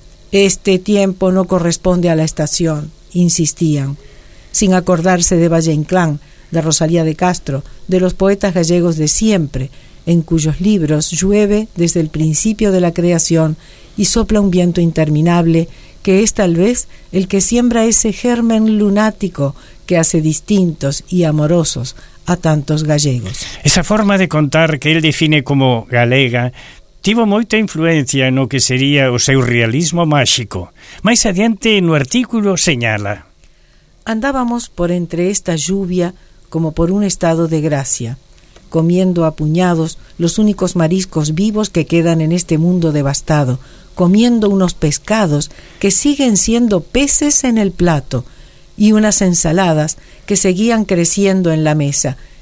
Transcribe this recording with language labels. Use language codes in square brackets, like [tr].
[es] Este tiempo no corresponde a la estación, insistían, sin acordarse de Valle Inclán, de Rosalía de Castro, de los poetas gallegos de siempre, en cuyos libros llueve desde el principio de la creación y sopla un viento interminable, que es tal vez el que siembra ese germen lunático que hace distintos y amorosos a tantos gallegos. [gl] Esa forma de contar que él define como galega tivo moita influencia no que sería o seu realismo máxico. Máis adiante, no artículo, señala: [es] andábamos por entre esta lluvia como por un estado de gracia, comiendo a puñados los únicos mariscos vivos que quedan en este mundo devastado, comiendo unos pescados que siguen siendo peces en el plato y unas ensaladas que seguían creciendo en la mesa.